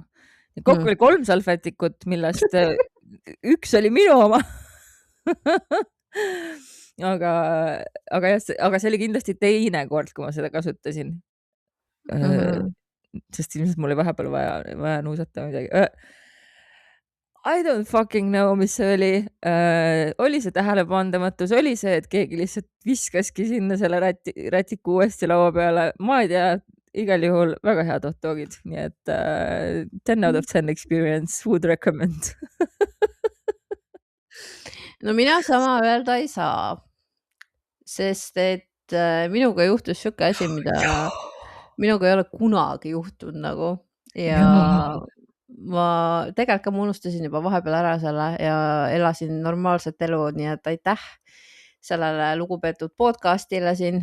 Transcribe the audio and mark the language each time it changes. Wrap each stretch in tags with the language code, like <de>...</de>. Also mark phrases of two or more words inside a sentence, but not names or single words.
<et>Kokku oli 3 salvrätikut, millest üks oli minu oma. aga see oli kindlasti teine kord, kui ma seda kasutasin. Sest ilmselt mul oli vahepeal vaja nuusata midagi.</et> <en>I don't fucking know,</en> <et>mis see oli. Oli see tähelepandamatus, oli see, et keegi lihtsalt viskaski sinna selle rätiku uuesti laua peale. Ma ei tea, igal juhul väga head hot dogid. Nii et</et> <en>10 out of 10 experience, would recommend.</en> <et>No mina sama öelda ei saa. Sest et minuga juhtus siuke asi, mida minuga ei ole kunagi juhtunud nagu. Ja ma tegelikult ma unustasin juba vahepeal ära selle ja elasin normaalset elu, nii et aitäh sellele lugupeetud podcastile siin.</et>